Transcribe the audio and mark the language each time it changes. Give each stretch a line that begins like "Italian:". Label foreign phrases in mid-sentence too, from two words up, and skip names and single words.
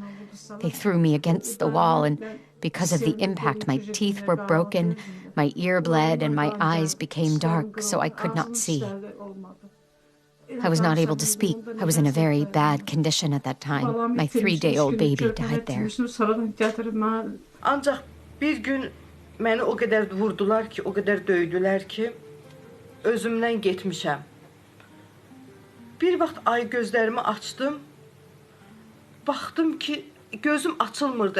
English: They threw me against the wall, and because of the impact, my teeth were broken, my ear bled, and my eyes became dark, so I could not see. I was not able to speak. I was in a very bad condition at that time. My 3-day-old baby died there.
Azerbaijani: Ancaq bir gün məni o qədər vurdular ki, o qədər döydülər ki, özümdən getmişəm. Bir vaxt ay gözlərimi açdım, baxdım ki, gözüm açılmırdı.